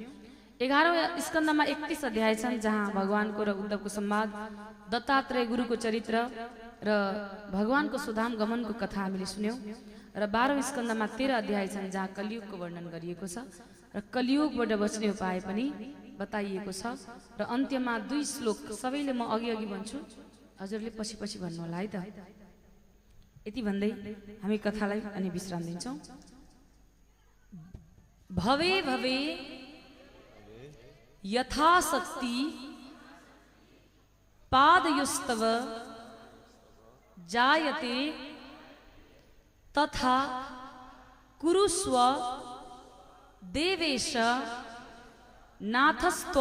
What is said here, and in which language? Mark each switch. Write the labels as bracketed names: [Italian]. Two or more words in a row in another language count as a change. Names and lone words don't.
[Nepali] 11औं स्कन्दमा 31 अध्याय छन्, जहाँ भगवानको र उद्धवको संवाद, दत्तात्रेय गुरुको चरित्र र भगवानको सुधाम गमनको कथा हामीले सुन्यौँ र 12औं स्कन्दमा 13 अध्याय छन् जहाँ कलियुगको वर्णन गरिएको छ र कलियुगबाट बच्ने उपाय पनि बताइएको छ र अन्त्यमा 2 श्लोक सबैले म अघि भन्छु, हजुरले पछि पछि भन्नु होला है त। यति भन्दै हामी कथालाई अनि विश्राम दिन्छौँ। [Sanskrit] भवे भवे यथाशक्ति पादयुस्तव जायते तथा कुरुस्व देवेश नाथस्त्वं